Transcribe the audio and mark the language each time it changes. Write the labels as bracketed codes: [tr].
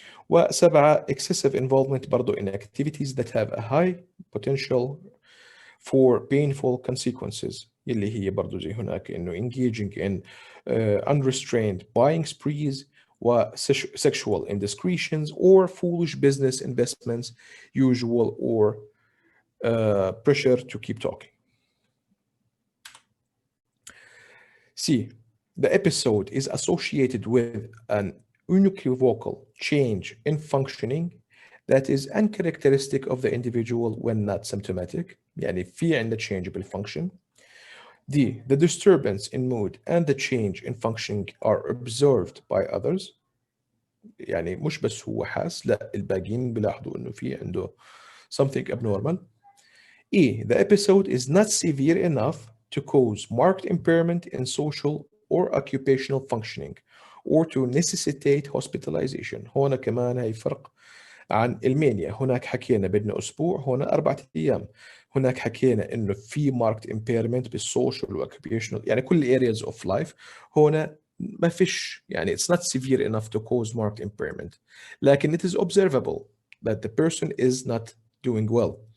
[en] و7 excessive involvement [ar] برضو [en] in activities that have a high potential for painful consequences [ar] اللي هي برضو زي هناك إنه [en] engaging in unrestrained buying sprees و sexual indiscretions or foolish business investments, usual or pressure to keep talking. C. The episode is associated with an unequivocal change in functioning that is uncharacteristic of the individual when not symptomatic. [ar] يعني في عندنا change بالfunction. [en] D. The disturbance in mood and the change in functioning are observed by others. [ar] يعني مش بس هو حاس، لا الباقيين بيلاحظوا إنه في عنده [en] something abnormal. E. The episode is not severe enough to cause marked impairment in social or occupational functioning or to necessitate hospitalization. [ar] هنا كمان هي فرق عن المانيا. هناك حكينا بدنا أسبوع، هنا 4 أيام. هناك حكينا إنه في marked impairment بالسوشيال والoccupational يعني كل [en] areas of life. [ar] هنا ما فيش يعني [en] it's not severe enough to cause marked impairment. [ar] لكن [en] it is observable that the person is not doing well.